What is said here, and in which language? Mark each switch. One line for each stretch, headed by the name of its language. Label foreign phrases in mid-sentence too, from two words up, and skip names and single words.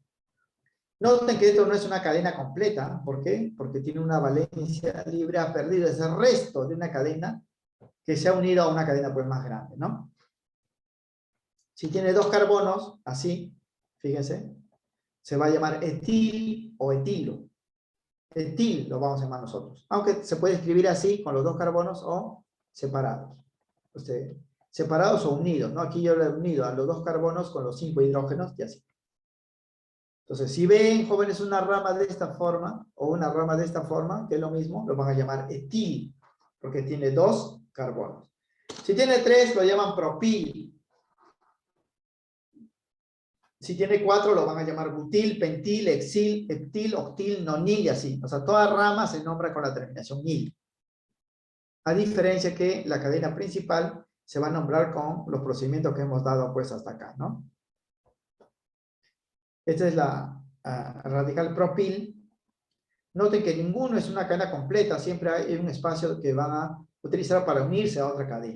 Spanish: Noten que esto no es una cadena completa. ¿Por qué? Porque tiene una valencia libre, ha perdido ese resto de una cadena que se ha unido a una cadena pues más grande, ¿no? Si tiene dos carbonos, así, fíjense, se va a llamar etil o etilo. Etil lo vamos a llamar nosotros. Aunque se puede escribir así, con los dos carbonos o separados. Separados o unidos, ¿no? Aquí yo lo he unido a los dos carbonos con los 5 hidrógenos y así. Entonces, si ven, jóvenes, una rama de esta forma o una rama de esta forma, que es lo mismo, lo van a llamar etil, porque tiene dos carbonos. Si tiene 3, lo llaman propil. Si tiene 4, lo van a llamar butil, pentil, hexil, heptil, octil, nonil y así. O sea, toda rama se nombra con la terminación il. A diferencia que la cadena principal se va a nombrar con los procedimientos que hemos dado pues hasta acá, ¿no? Esta es la radical propil. Noten que ninguno es una cadena completa, siempre hay un espacio que van a utilizar para unirse a otra cadena.